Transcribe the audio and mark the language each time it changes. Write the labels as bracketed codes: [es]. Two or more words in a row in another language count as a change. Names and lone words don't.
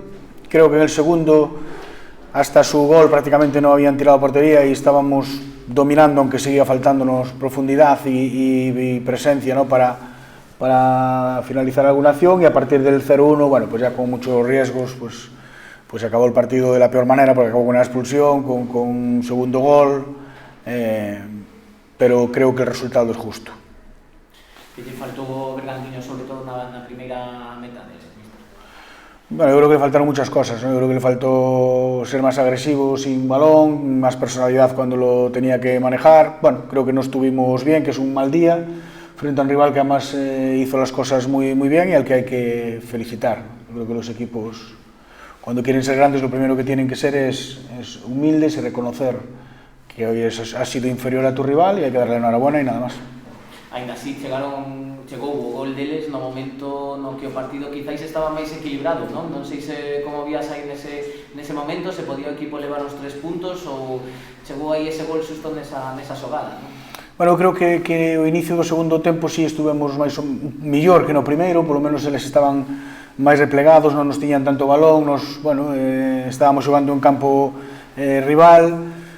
[es] Creo que en el segundo, hasta su gol prácticamente no habían tirado a portería y estábamos dominando, aunque seguía faltándonos profundidad y presencia, ¿no?, para finalizar alguna acción, y a partir del 0-1, bueno, pues ya con muchos riesgos, pues acabó el partido de la peor manera, porque acabó con una expulsión, con un segundo gol, pero creo que el resultado es justo. [gl] Que te faltou Bergantiño, sobre todo na primeira metade? [es] Bueno, yo creo que le faltaron muchas cosas, ¿no? Yo creo que le faltó ser más agresivo sin balón, más personalidad cuando lo tenía que manejar. Bueno, creo que no estuvimos bien, que es un mal día, frente a un rival que además hizo las cosas muy bien y al que hay que felicitar. Creo que los equipos, cuando quieren ser grandes, lo primero que tienen que ser es humildes y reconocer que hoy has sido inferior a tu rival y hay que darle enhorabuena y nada más. [gl] Ainda así, chegou o gol deles no momento no que o partido quizáis estaba máis equilibrado, non? Non sei se como vías aí nese momento, se podía o equipo levar os 3 puntos ou chegou aí ese gol xusto nesa xogada, non? Bueno, creo que o inicio do segundo tempo si estuvemos máis mellor que no primeiro, polo menos eles estaban máis replegados, non nos tiñan tanto balón, estábamos xogando en campo rival.